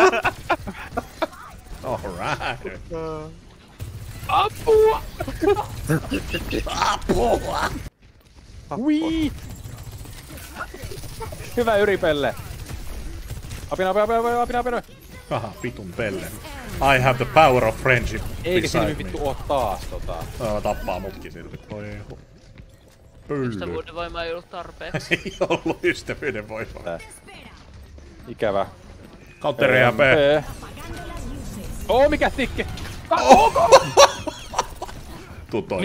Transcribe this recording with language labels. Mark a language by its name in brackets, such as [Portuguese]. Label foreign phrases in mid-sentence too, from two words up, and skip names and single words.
[English] Alright. [Finnish] Apua! Apua! Wii! Hyvä Yripelle! Apina. Haha, vitun pelle. [English] I have the power of friendship. [Finnish] Eikä siinä [English] beside [Finnish] vittu [English] me. [Finnish] oo taas Tappaa mutkin silti. Voi pöllö. Ystävyyden voima ei ollut tarpeeksi. Ei ollut ystävyyden voimaa. Tää. Ikävä. Counteria B. Mikä tikki? Tuu toi